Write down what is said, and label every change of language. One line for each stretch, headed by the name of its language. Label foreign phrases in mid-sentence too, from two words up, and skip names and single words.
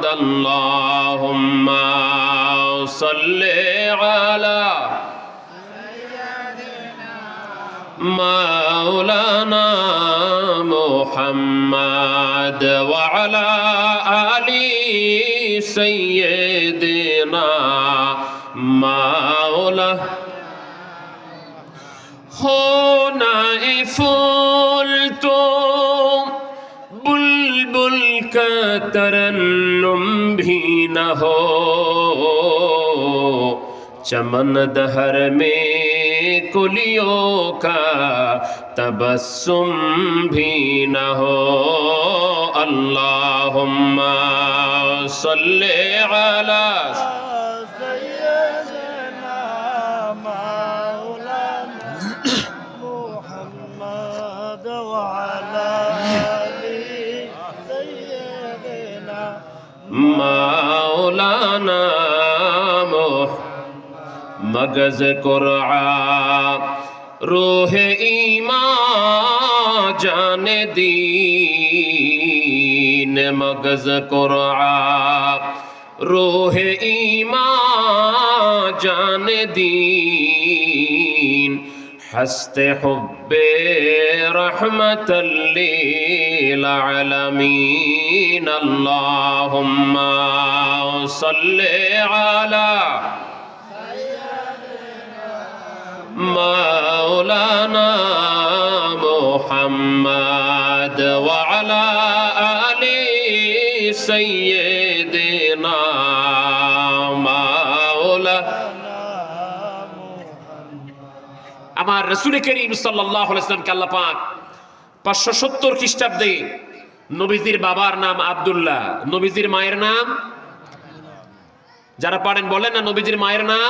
Arabic: اللهم صل على مولانا محمد وعلى آل سيدنا مولا.
Urdu: ہو نہ یہ پھول تو بلبل کا ترنم بھی نہ ہو، چمن دہر میں کلیوں کا تبسم بھی نہ ہو.
Arabic: اللهم صل على مولانا
Persian: مغز قرآن روح ایمان جان دین، مغز قرآن روح ایمان جان دین، هست حب
Arabic: رحمة للعالمين. اللهم صل على مولانا محمد وعلى آل سيدنا مولا.
Bangla: আমার রাসূল করিম
Arabic: صلى الله عليه وسلم
Bangla: আল্লাহ পাক 570 খ্রিস্টাব্দে নবীজির বাবার নাম আব্দুল্লাহ, নবীজির মায়ের নাম, যারা পারেন বলেন না নবীজির মায়ের নাম।